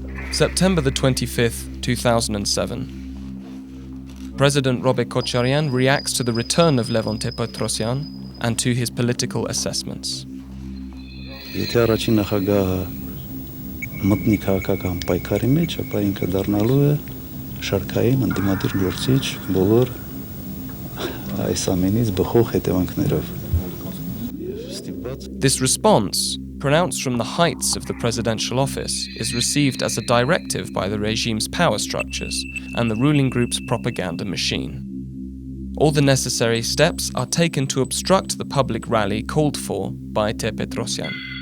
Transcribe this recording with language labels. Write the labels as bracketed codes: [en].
[en] September the 25th, 2007. President Robert Kocharyan reacts to the return of Levon Ter-Petrosyan and to his political assessments. [hy] Եթե առաջին նախագահը մտնի քաղաքական պայքարի մեջ, ապա ինքը դառնալու է շարքային ընդդիմադիր գործիչ բոլոր այս ամենից բխող հետևանքներով. [en] This response, pronounced from the heights of the presidential office, is received as a directive by the regime's power structures and the ruling group's propaganda machine. All the necessary steps are taken to obstruct the public rally called for by Ter-Petrosyan.